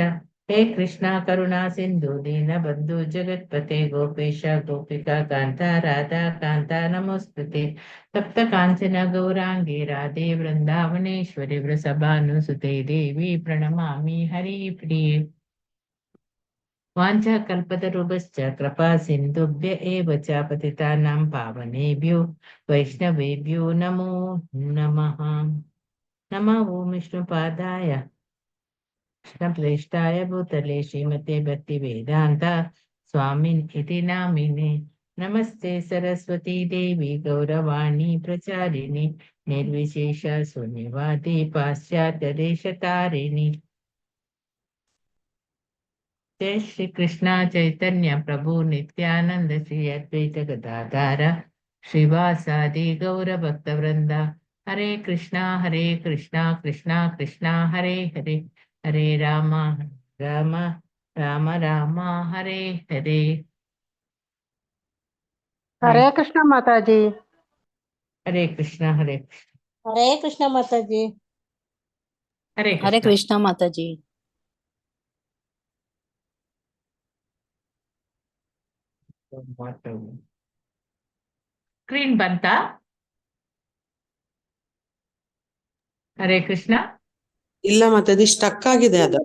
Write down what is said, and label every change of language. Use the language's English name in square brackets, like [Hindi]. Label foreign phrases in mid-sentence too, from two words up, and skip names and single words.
[Sanskrit] ಹೇ ಕೃಷ್ಣ ಕರುಣಾ ಸಿಂಧು ದೀನ ಬಂಧು ಜಗತ್ಪತೆ ಗೋಪೇಶ ಗೋಪಿಕಾ ಕಾಂತ ರಾಧಾ ಕಾಂತ ನಮೋಸ್ತುತೆ. ತಪ್ತ ಕಾಂಚನ ಗೌರಾಂಗಿ ರಾಧೆ ವೃಂದಾವನೇಶ್ವರಿ ವೃಷಭಾನುಸುತೆ ದೇವಿ ಪ್ರಣಮಾಮಿ ಹರಿ ಪ್ರಿಯೆ. ವಾಂಛಾಕಲ್ಪತರುಭಶ್ಚ ಕೃಪಾ ಸಿಂಧುಭ್ಯ ಏವ ಚ ಪತಿತಾನಾಂ ಪಾವನೇಭ್ಯೋ ವೈಷ್ಣವೇಭ್ಯೋ ನಮೋ ನಮಃ. ನಮಃ ಓಂ ವಿಷ್ಣುಪಾದಾಯ ಕೃಷ್ಣಪ್ರೇಷ್ಠಾಯ ಭೂತಲೆ ಶ್ರೀಮತೆ ಭಕ್ತಿವೇದಾಂತ ಸ್ವಾಮಿನ್ ಇತಿ ನಾಮಿನೆ. ನಮಸ್ತೆ ಸರಸ್ವತಿ ದೇವಿ ಗೌರವಾಣಿ ಪ್ರಚಾರಿಣಿ ನಿರ್ವಿಶೇಷ ಶೂನ್ಯವಾದಿ ಪಾಶ್ಚಾತ್ಯ ದೇಶತಾರಿಣಿ. जय श्री कृष्णा चैतन्य प्रभु नित्यानंद श्री अद्वैत गदाधार श्रीवासादि गौर भक्त वृंद. हरे कृष्णा कृष्णा कृष्णा हरे हरे, हरे राम राम राम राम हरे हरे. हरे कृष्ण माताजी. हरे कृष्णा हरे कृष्ण माताजी. हरे कृष्ण माताजी. [Kannada] ಸ್ಕ್ರೀನ್ ಬಂತಾ? [Sanskrit] ಹರೇ ಕೃಷ್ಣ. [Kannada] ಇಲ್ಲ ಮಾತಾಜಿ, ಸ್ಟಕ್ ಆಗಿದೆ ಅದು.